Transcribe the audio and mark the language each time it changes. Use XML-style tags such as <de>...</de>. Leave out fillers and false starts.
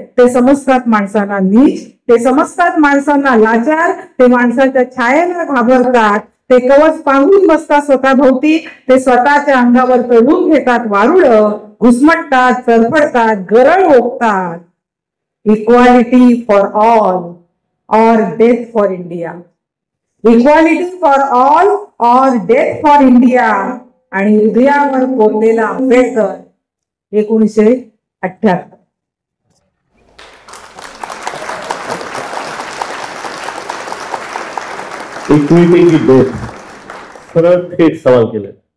<mr>ते समजतात माणसांना नीच. ते समजतात माणसांना लाचार. ते माणसाच्या छायेला घाबरतात. ते कवच पांघरून बसतात स्वतःभोवती, ते स्वतःच्या अंगावर चढवून घेतात वारुळ, घुसमटतात, चरफडतात, गरळ ओकतात.</mr> <en>equality for all</en> <hi>और</hi> <en>Death for India. Equality for all</en> <hi>और</hi> <en>Death for India.</en> <mr>आणि हृदयावर कोरलेला आंबेडकर 1978.</mr> <en>equity की death,</en> <mr>सरळ थेट सवाल केले.</mr>